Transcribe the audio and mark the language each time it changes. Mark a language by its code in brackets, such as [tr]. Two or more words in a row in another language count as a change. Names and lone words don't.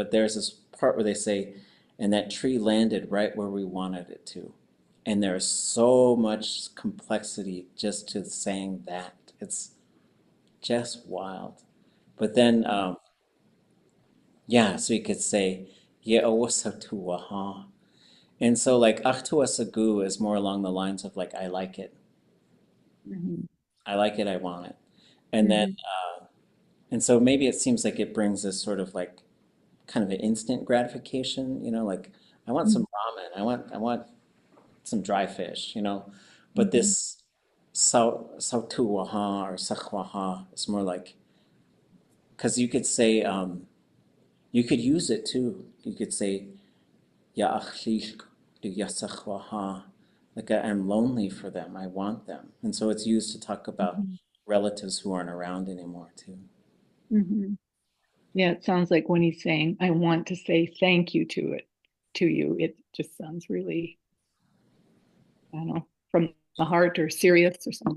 [en] But there's this part where they say, and that tree landed right where we wanted it to. And there's so much complexity just to saying that. It's just wild. But then, yeah, so you could say, yeah, tuwáa. And so like ʼatudli.átk is more along the lines of like, I like it. I like it, I want it. And then, and so maybe it seems like it brings this sort of like kind of an instant gratification, like I want some ramen, I want some dry fish, but this tuwáa or waahaa is more like, because you could say, you could use it too. You could say, [tli] ya achlish du waahaa, [en] like I'm lonely for them, I want them. And so it's used to talk about relatives who aren't around anymore too. Yeah, it sounds like when he's saying, I want to say thank you to you, it just sounds really, I don't know, from the heart or serious or something.